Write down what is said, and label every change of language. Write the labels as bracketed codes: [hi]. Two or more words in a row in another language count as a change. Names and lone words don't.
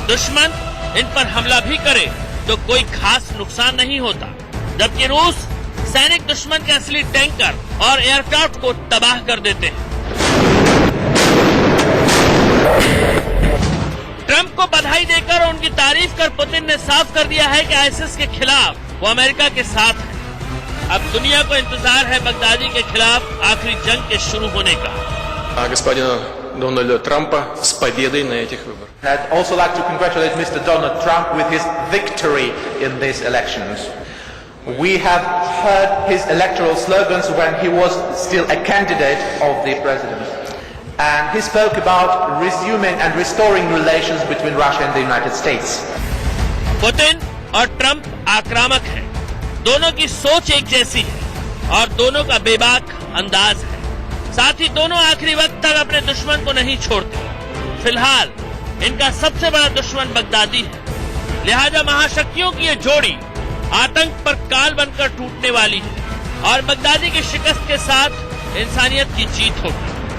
[hi] दुश्मन इन पर हमला भी करे तो कोई खास नुकसान नहीं होता, जबकि रूस सैनिक दुश्मन के असली टैंकर और एयरक्राफ्ट को तबाह कर देते हैं। ट्रंप को बधाई देकर और उनकी तारीफ कर पुतिन ने साफ कर दिया है कि आईसिस के खिलाफ वो अमेरिका के साथ है। अब दुनिया को इंतजार है बगदादी के खिलाफ आखिरी जंग के शुरू होने का। [ru] Господина Дональда Трампа с победой на этих выборах. [en] I'd also like to congratulate Mr. Donald Trump with his victory in these elections. We have heard his electoral slogans when he was still a candidate of the president. And he spoke about resuming and restoring relations between Russia and the United States. [hi] पुतिन और ट्रंप आक्रामक हैं, दोनों की सोच एक जैसी है और दोनों का बेबाक अंदाज है। साथ ही दोनों आखिरी वक्त तक अपने दुश्मन को नहीं छोड़ते। फिलहाल इनका सबसे बड़ा दुश्मन बगदादी है, लिहाजा महाशक्तियों की ये जोड़ी आतंक पर काल बनकर टूटने वाली है और बगदादी की शिकस्त के साथ इंसानियत की जीत होगी।